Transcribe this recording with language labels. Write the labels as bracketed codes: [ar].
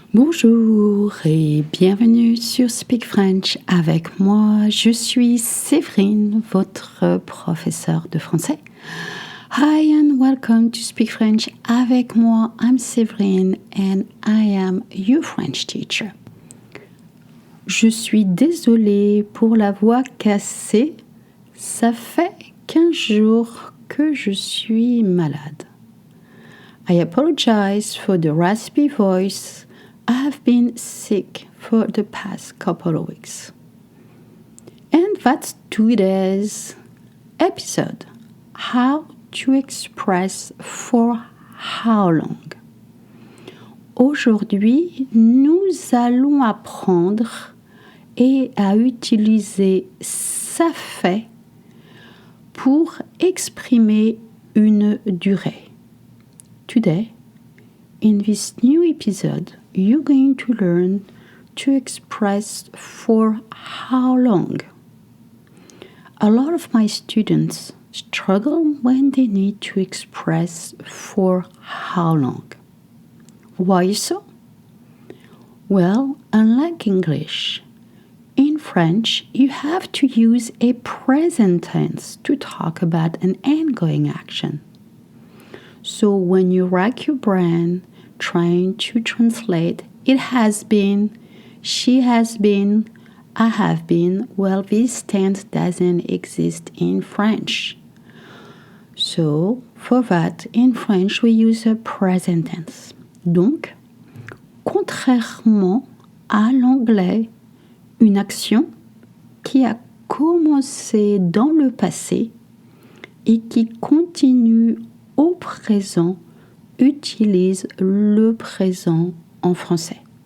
[fr] Bonjour et bienvenue sur Speak French avec moi. Je suis Séverine, votre professeure de français. [en] Hi and welcome to Speak French avec moi. I'm Séverine and I am your French teacher. [fr] Je suis désolée pour la voix cassée. Ça fait 15 jours que je suis malade. [en] I apologize for the raspy voice. I have been sick for the past couple of weeks. And that's today's episode. How to express for how long. [fr] Aujourd'hui, nous allons apprendre et à utiliser ça fait pour exprimer une durée. [en] Today, in this new episode, you're going to learn to express for how long. A lot of my students struggle when they need to express for how long. Why so? Well, unlike English, in French, you have to use a present tense to talk about an ongoing action. So when you rack your brain trying to translate, it has been, she has been, I have been, well, this tense doesn't exist in French. So for that, in French, we use a present tense. [fr] Donc, contrairement à l'anglais, une action qui a commencé dans le passé et qui continue au présent utilise le présent en français.